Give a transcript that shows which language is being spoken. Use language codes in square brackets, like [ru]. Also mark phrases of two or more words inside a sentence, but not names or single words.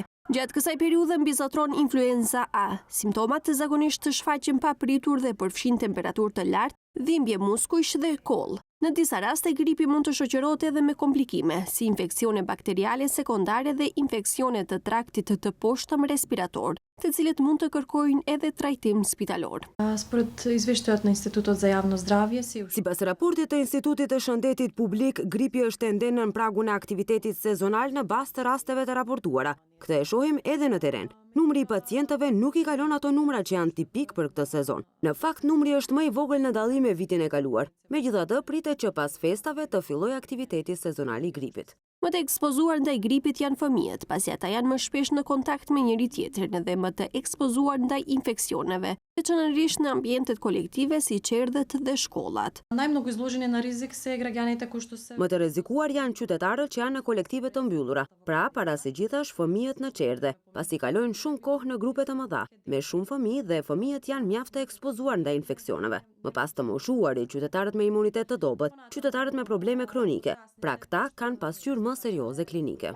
[sq] Gjatë kësaj periudhe mbizotron influenza A. Simptomat zakonisht të shfaqen pa pritur dhe përfshin temperaturë të lartë, dhimbje muskujsh dhe koll. Në disa raste gripi mund të shoqërohet edhe me komplikime, si infeksione bakteriale sekondare dhe infeksione të traktit të poshtëm respirator, të cilët mund të kërkojnë edhe trajtim spitalor. [mk] Според извещаят на Институтот за јавно здравје [sq] Sipas raportit të Institutit të Shëndetit Publik, gripi është ende në pragun e aktivitetit sezonal në bazë të rasteve të raportuara. Këtë e shohim edhe në teren. Numri i pacientëve nuk i kalon ato numra që janë tipik për këtë sezon. Në fakt, numri është më i vogël në dallim me vitin e kaluar. Megjithatë, pritet që pas festave të fillojë aktiviteti sezonal i gripit. Më të ekspozuar ndaj gripit janë fëmijët, pasi ata janë më shpesh në kontakt me njëri tjetrin dhe më të ekspozuar ndaj infeksioneve, veçanërisht në ambientet kolektive si qerdhet dhe shkollat. [mk] Најмногу изложени на ризик се граѓаните кои што се [sq] Më të rrezikuar janë qytetarët që janë në kolektive të mbyllura, pra para së gjithash fëmijët në qerdhe, pasi kalojnë shumë kohë në grupe të mëdha, me shumë fëmijë dhe fëmijët janë mjaft të ekspozuar ndaj infeksioneve. Më pas të moshuarit, qytetarët me imunitet të dobët, qytetarët me probleme kronike, pra këta kanë pasqyrë më serioze klinike.